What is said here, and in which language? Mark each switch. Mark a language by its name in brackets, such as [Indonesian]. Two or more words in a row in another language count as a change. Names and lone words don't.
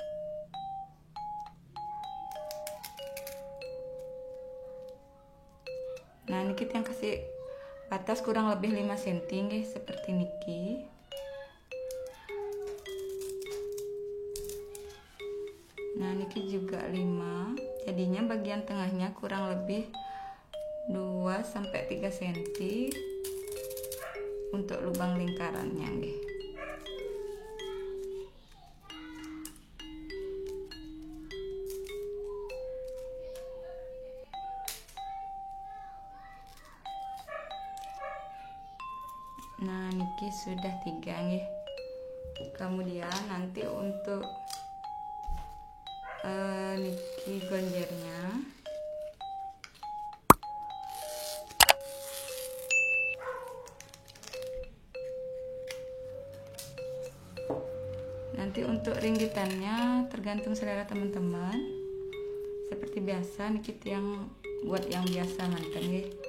[Indonesian] Nah, niki yang kasih batas kurang lebih 5 cm nggih, seperti niki. Nah, niki juga 5. Jadinya bagian tengahnya kurang lebih 2 sampai 3 cm untuk lubang lingkarannya nggih. Nah, niki sudah 3 nggih. Kemudian nanti untuk niki gonjernya nanti untuk ringgitannya tergantung selera teman-teman. Seperti biasa niki yang buat yang biasa manten nggih.